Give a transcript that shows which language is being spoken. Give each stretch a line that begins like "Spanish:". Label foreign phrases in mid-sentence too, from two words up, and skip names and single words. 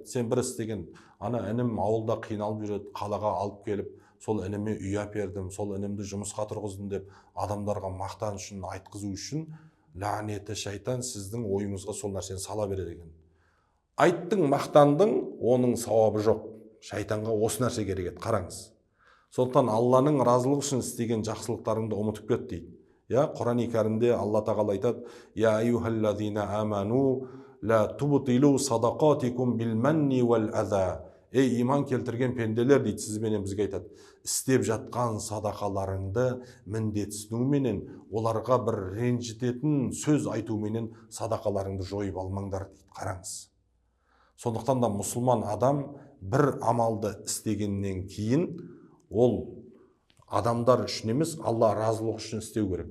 Kazakh: Сен бір істеген, ана інім ауылда қиналып жүреді, қалаға алып келіп, сол ініме үй әпердім, сол інімді жұмысқа тұрғыздым деп адамдарға мақтан үшін, айтқызу үшін ләғанеті шайтан сіздің ойыңызға сол нәрсені сала береді екен. Айттың, мақтандың, оның сауабы жоқ. Шайтанға осы нәрсе керек еді. Қараңыз. Сондықтан Алланың разылығы үшін істеген жақсылықтарыңды ұмытып кет дейді. Құран-ы кәрімде Алла тағала айтады:
Arabic: يا أيها الذين آمنوا لا تبطلوا صدقاتكم بالمن والأذى.
Kazakh: ей иман келтірген пенделер дейді, сізбенен бізге айтады, істеп жатқан садақаларыңды міндетсінуменен, оларға бір ренжітетін сөз айтуменен садақаларыңды жойып алмаңдар дейді. Қараңыз. Сондықтан да мұсылман адам бір амалды істегеннен кейін ол адамдар үшін емес, Алла разылығы үшін істеу керек.